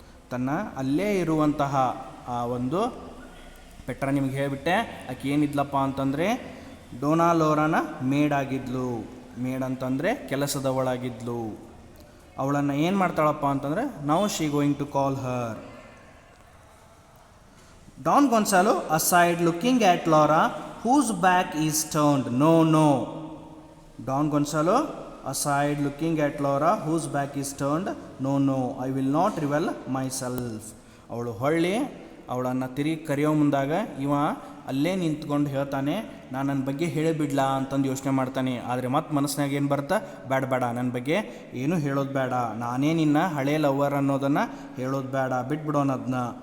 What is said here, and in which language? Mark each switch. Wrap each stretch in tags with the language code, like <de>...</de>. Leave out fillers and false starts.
<kn>ತನ್ನ ಅಲ್ಲೇ ಇರುವಂತಹ ಆ ಒಂದು ಪೆಟ್ರಾ ನಿಮಗೆ ಹೇಳಿಬಿಟ್ಟೆ, ಆಕೆ ಏನಿದ್ಲಪ್ಪ ಅಂತಂದರೆ ಡೊನಾಲೋರಾನ ಮೇಡ್ ಆಗಿದ್ಲು. ಮೇಡ್ ಅಂತಂದರೆ ಕೆಲಸದವಳಾಗಿದ್ಲು. ಅವಳನ್ನು ಏನು ಮಾಡ್ತಾಳಪ್ಪ ಅಂತಂದರೆ</kn> <en>Now she going to call her. Don Gonzalo aside looking at Laura whose back is turned. No no. Don Gonzalo aside looking at Laura whose back is turned. No no, I will not reveal myself.</en> <kn>ಅವಳು ಹೊಳ್ಳಿ ಅವಳನ್ನು ತಿರುಗಿ ಕರೆಯೋ ಮುಂದಾಗ ಇವ ಅಲ್ಲೇ ನಿಂತ್ಕೊಂಡು ಹೇಳ್ತಾನೆ, ನಾನು ನನ್ನ ಬಗ್ಗೆ ಹೇಳಿಬಿಡ್ಲಾ ಅಂತಂದು ಯೋಚನೆ ಮಾಡ್ತಾನೆ. ಆದರೆ ಮತ್ತೆ ಮನಸ್ಸಿನಾಗ ಏನು ಬರ್ತಾ, ಬೇಡ ಬೇಡ ನನ್ನ ಬಗ್ಗೆ ಏನೂ ಹೇಳೋದು ಬೇಡ, ನಾನೇ ನಿನ್ನ ಹಳೆ ಲವರ್ ಅನ್ನೋದನ್ನು ಹೇಳೋದು ಬೇಡ, ಬಿಟ್ಬಿಡೋಣ ಅದನ್ನ.</kn>